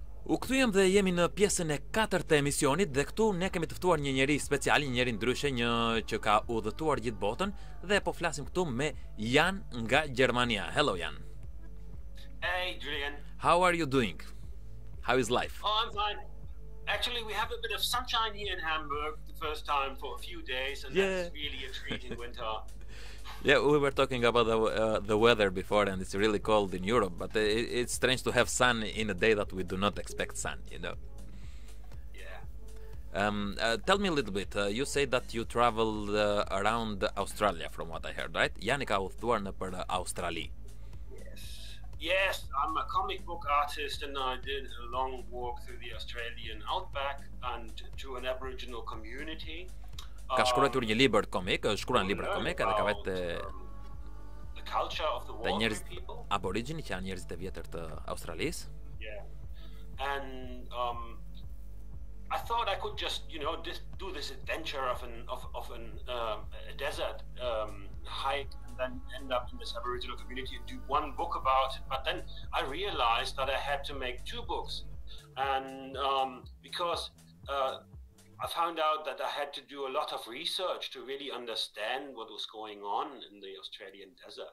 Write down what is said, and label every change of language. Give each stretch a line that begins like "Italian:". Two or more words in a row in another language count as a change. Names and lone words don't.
Albanian: U kthyem dhe jemi në pjesën e 4 të emisionit dhe këtu ne kemi të ftuar një njeri special, një njeri ndryshe, një që ka udhëtuar gjithë botën dhe po flasim këtu me Jan nga Gjermania.
English: Hello Jan. Hey Julian. How are you doing? How is life? Oh, I'm fine. Actually, we have a bit of sunshine here in Hamburg the first time for a few days, and that's really a treat in winter. Yeah, we were talking about the weather before, and it's really cold in Europe, but it's strange to have sun in a day that we do not expect sun, you know. Yeah. Tell me a little bit. You say that you traveled around Australia, from what I heard, right?
Albanian: Jani ka udhëtuar nëpër Australi.
English: Yes, I'm a comic book artist, and I did a long walk through the Australian outback and to an Aboriginal community.
Albanian: Ka shkruar një libër komik, shkruan libra komik edhe ka vetë
English: the culture of the
Albanian: njerëz
English: people.
Albanian: Aborigini që janë njerëzit e vjetër të Australisë.
English: Yeah. And I thought I could just, do this adventure of a desert hike and then end up in this Aboriginal community and do one book about it. But then I realized that I had to make 2 books, and because I found out that I had to do a lot of research to really understand what was going on in the Australian desert.